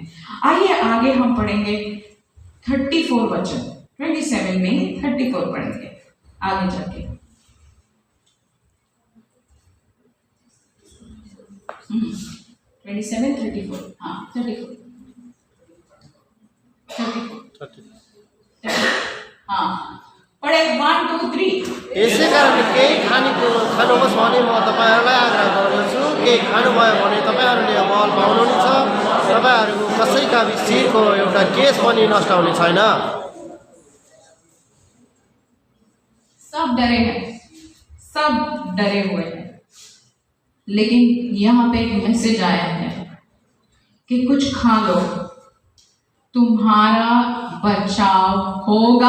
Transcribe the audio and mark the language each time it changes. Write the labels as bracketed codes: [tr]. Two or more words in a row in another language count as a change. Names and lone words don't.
[hi] आइए आगे हम पढ़ेंगे 34 वचन, 27 में 34 पढ़ेंगे आगे जाके। 27, 34, हाँ 34, हाँ पढे 1, 2, 3। [ne] यसै कारण केही खानेकुरो खानुहोस् भने म तपाईँहरूलाई आग्रह गर्दछु, केही खानुभयो भने तपाईँहरूले बल पाउनुहुनेछ, तपाईँहरूको कसैका शिरको एउटा केस पनि नष्ट हुने छैन। [hi] सब डरे हैं, सब डरे हुए हैं, लेकिन यहाँ पे एक मैसेज आया है कि कुछ खा लो, तुम्हारा बचाव होगा।